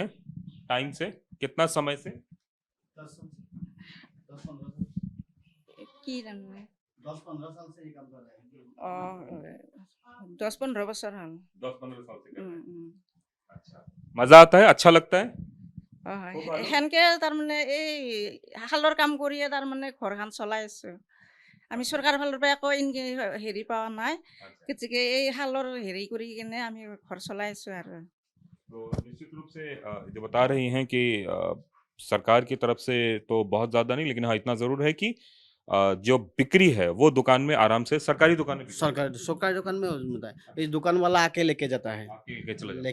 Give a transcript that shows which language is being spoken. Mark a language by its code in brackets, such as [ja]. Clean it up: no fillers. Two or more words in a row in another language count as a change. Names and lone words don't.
[hi] टाइम से? कितना समय से? 10-15 साल से ये काम कर रहे हैं। [bn] 10-15 বছর হল [hi] 10-15 साल से कर रहे हैं। हाँ। अच्छा। मजा आता है? अच्छा लगता है? [as] সেনকে তাৰমানে এই শালৰ কাম কৰিয়ে তাৰমানে ঘৰখন চলাই আছো। আমি চৰকাৰৰ ফালৰ পৰা একো হেৰি পোৱা নাই, গতিকে এই শালৰ হেৰি কৰি কিনে আমি ঘৰ চলাই আছো আৰু। [hi] तो निश्चित रूप से जो बता रही हैं कि सरकार की तरफ से तो बहुत ज्यादा नहीं, लेकिन हाँ इतना जरूर है कि जो बिक्री है वो दुकान में आराम से सरकारी दुकान में बिक्री सरकारी दुकान में मिलता है। इस दुकान वाला आके लेके जाता है, आपके लेके चला जाता है।